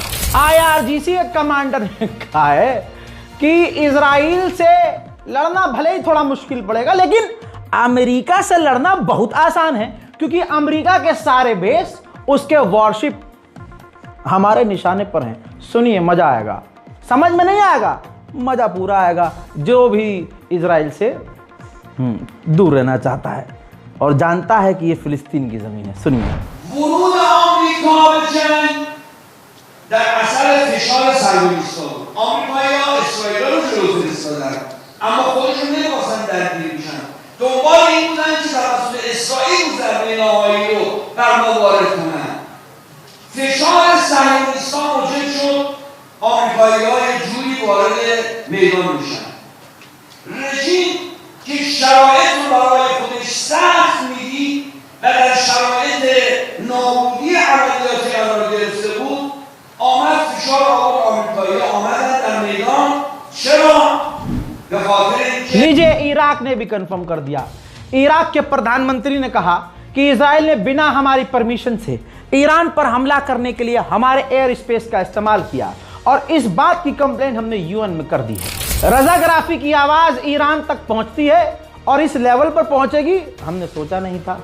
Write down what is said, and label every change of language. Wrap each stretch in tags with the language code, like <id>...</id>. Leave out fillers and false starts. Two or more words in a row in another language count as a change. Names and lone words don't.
<hi>IRGC के कमांडर ने कहा है कि इजराइल से लड़ना भले ही थोड़ा मुश्किल पड़ेगा, लेकिन अमेरिका से लड़ना बहुत आसान है, क्योंकि अमेरिका के सारे बेस, उसके वॉरशिप हमारे निशाने पर हैं। सुनिए, मजा आएगा। समझ में नहीं आएगा, मजा पूरा आएगा। जो भी इजराइल से दूर रहना चाहता है और जानता है कि ये फिलिस्तीन की जमीन है, सुनिए।</hi> <fa>ورود آمریکا به جنگ در اثر فشار صهیونیست‌ها بود. آمریکایی‌ها اسرائیل رو جلو فرستادن، اما خودشون نمی‌خواستن درگیر بشن. دنبال این بودن که توسط اسرائیل ضربه نهایی رو بر ما وارد کنن. فشار صهیونیست‌ها موجب شد آمریکایی‌ها یه جوری وارد میدان بشن. رژیم که شرایط رو برای خودش سخت می‌دید و در شرایط نابودی عملیات قرار گرفته بود، آمد فشار آورد. آمریکایی آمدن در میدان. چرا؟ به خاطر اینکه</fa> <hi>लीजिए, इराक ने भी कंफर्म कर दिया। इराक के प्रधानमंत्री ने कहा कि इजराइल ने बिना हमारी परमिशन से ईरान पर हमला करने के लिए हमारे</hi> <en>air space</en> <hi>का इस्तेमाल किया, और इस बात की कंप्लेंट हमने UN में कर दी है। रजाग्राफी की आवाज ईरान तक पहुंचती है और इस लेवल पर पहुंचेगी, हमने सोचा नहीं था।</hi>